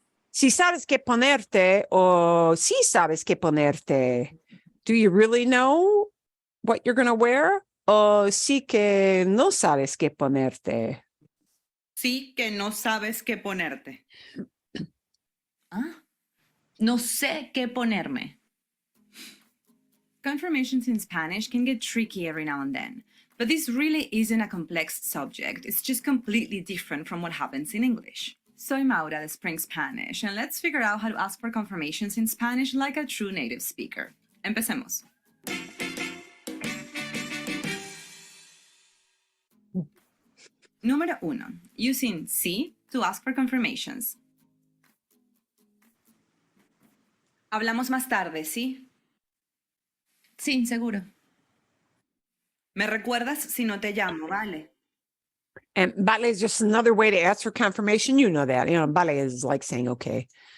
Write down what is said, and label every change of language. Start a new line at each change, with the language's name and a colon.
Spanish: Si sabes qué ponerte o si sabes qué ponerte.
English: Do you really know what you're going to wear?
Spanish: O sí que no sabes qué ponerte. Sí que no sabes qué ponerte. No sé qué ponerme.
English: Confirmations in Spanish can get tricky every now and then, but this really isn't a complex subject. It's just completely different from what happens in English.
Spanish: Soy Maura de Spring Spanish,
English: and let's figure out how to ask for confirmations in Spanish like a true native speaker.
Spanish: Empecemos. Número 1.
English: Using sí to ask for confirmations.
Spanish: Hablamos más tarde, ¿sí? Sí, seguro. ¿Me recuerdas si no te llamo, vale?
English: And vale is just another way to ask for confirmation. You know that. Vale is like saying okay.